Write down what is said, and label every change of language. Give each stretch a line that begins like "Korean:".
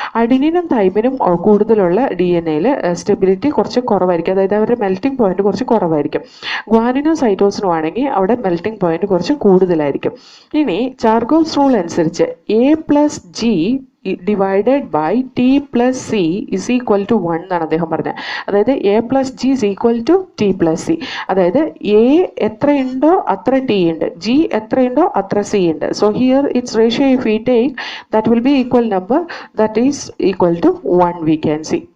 Malayalam: അഡിനിനും തൈമിനും കൂടുതലുള്ള DNA-യിൽ സ്റ്റെബിലിറ്റി കുറച്ച് കുറവായിരിക്കും, അതായത് അവരുടെ മെൽറ്റിംഗ് പോയിന്റ് കുറച്ച് കുറവായിരിക്കും. ഗ്വാനിനും സൈറ്റോസിനും ആണെങ്കിൽ അവിടെ മെൽറ്റിംഗ് പോയിന്റ് കുറച്ച് കൂടുതലായിരിക്കും. ഇനി ചാർഗോഫ്സ് റൂൾ അനുസരിച്ച്
English: A+G divided by T+C is equal to 1
Malayalam: എന്നാണ് അദ്ദേഹം പറഞ്ഞത്.
English: അതായത് A+G is equal to T+C.
Malayalam: അതായത് A എത്രയുണ്ടോ അത്ര T ഉണ്ട്, G എത്രയുണ്ടോ അത്ര C ഉണ്ട്.
English: So here its ratio if we take, that will be equal number, that is equal to 1 we can see.